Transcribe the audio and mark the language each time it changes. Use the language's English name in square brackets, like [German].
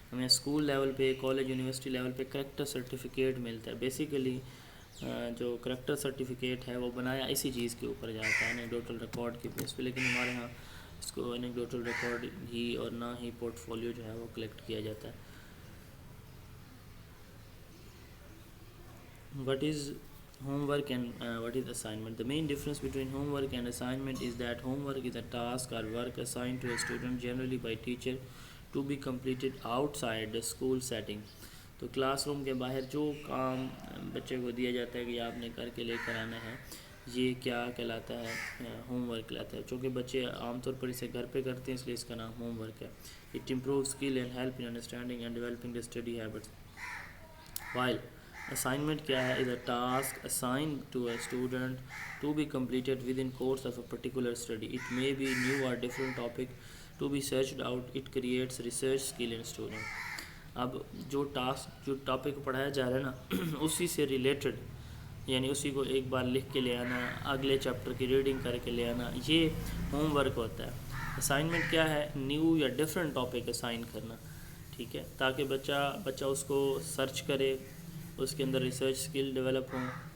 [Urdu] ہمیں school level پہ، college university level پہ کریکٹر سرٹیفکیٹ ملتا ہے. بیسیکلی جو کریکٹر سرٹیفکیٹ ہے وہ بنایا اسی چیز کے اوپر جاتا ہے، اینیکڈوٹل ریکارڈ کے بیس پہ. لیکن ہمارے ہاں اس کو اینیکڈوٹل ریکارڈ ہی اور نہ ہی پورٹ فولیو جو ہے وہ کلیکٹ کیا جاتا ہے. [English] What is homework and what is assignment? The main difference between homework and assignment is that homework is a task or work assigned to a student generally by teacher to be completed outside the school setting. [Urdu] تو class room کے باہر جو کام بچے کو دیا جاتا ہے کہ آپ نے کر کے لے کر آنا ہے، یہ کیا کہلاتا ہے؟ ہوم ورک کہلاتا ہے. چونکہ بچے عام طور پر اسے گھر پہ کرتے ہیں اس لیے اس کا نام ہوم ورک ہے. [English] It improves skill and help in understanding and developing the study habits. While assignment [Urdu] کیا ہے؟ [English] is a task assigned to a student to be completed within course of a particular study. It may be new or different topic to be searched out. It creates research skill in student. [Urdu] اب جو topic پڑھایا جا رہا ہے نا اسی سے related, یعنی اسی کو ایک بار لکھ کے لے آنا، اگلے چیپٹر کی ریڈنگ کر کے لے آنا، یہ ہوم ورک ہوتا ہے۔ اسائنمنٹ کیا ہے؟ نیو یا ڈیفرنٹ ٹاپک اسائن کرنا، ٹھیک ہے، تاکہ بچہ اس کو سرچ کرے، اس کے اندر ریسرچ سکل ڈیولپ ہوں،